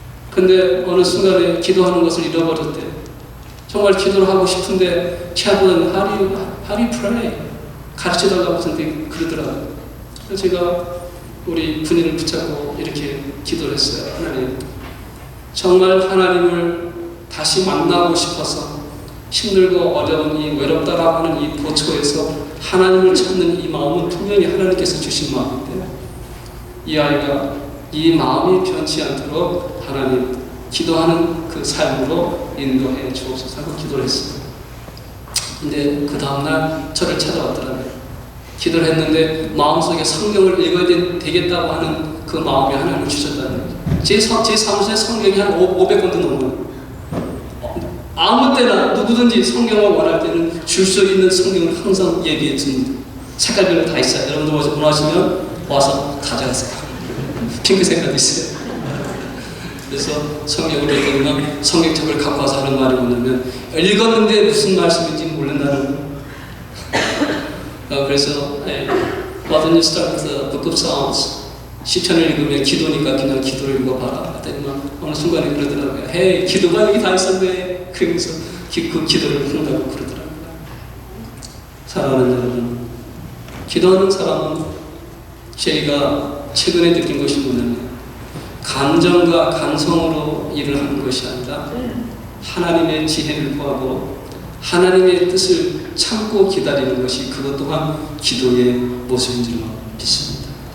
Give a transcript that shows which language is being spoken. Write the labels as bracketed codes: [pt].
[ko] 근데 어느 순간에 기도하는 것을 잃어버렸대. 정말 기도를 하고 싶은데 [en] chaplain, how do you pray? [ko] 가르쳐달라고 선생님이 그러더라고요. 그래서 제가 우리 군인을 붙잡고 이렇게 기도를 했어요. 하나님, 정말 하나님을 다시 만나고 싶어서 힘들고 어려운 이 외롭다라고 하는 이 보초에서 하나님을 찾는 이 마음은 분명히 하나님께서 주신 마음인데 이 아이가 이 마음이 변치 않도록 하나님 기도하는 그 삶으로 인도해 주옵소서 하고 기도를 했어요. 근데 그 다음날 저를 찾아왔더라고요. 기도를 했는데 마음속에 성경을 읽어야 되겠다고 하는 그 마음이 하나님을 주셨다는 거죠. 제 사무실에 성경이 한 500권도 넘어요. 아무 때나 누구든지 성경을 원할 때는 줄 수 있는 성경을 항상 얘기해 줍니다. 색깔별로 다 있어요. 여러분들 원하시면 와서 가져가세요. 핑크 색깔도 있어요. 그래서 성경을 읽으면 성경책을 갖고 와서 하는 말이 뭐냐면 읽었는데 무슨 말씀인지 모른다는 거. 그래서 [en] Why don't you start with the book of Psalms? [ko] 시편을 읽으면 기도니까 그냥 기도를 읽어봐라. 그랬더니만 어느 순간에 그러더라고요. [en] Hey, [ko] 기도가 여기 다 있었네. 그러면서 그 기도를 한다고 그러더라고요. 사랑하는 여러분, 기도하는 사람은 저희가 최근에 느낀 것이 뭐냐면 감정과 감성으로 일을 하는 것이 아니라 하나님의 지혜를 구하고 하나님의 뜻을 참고 기다리는 것이 그것 또한 기도의 모습인 줄 믿습니다.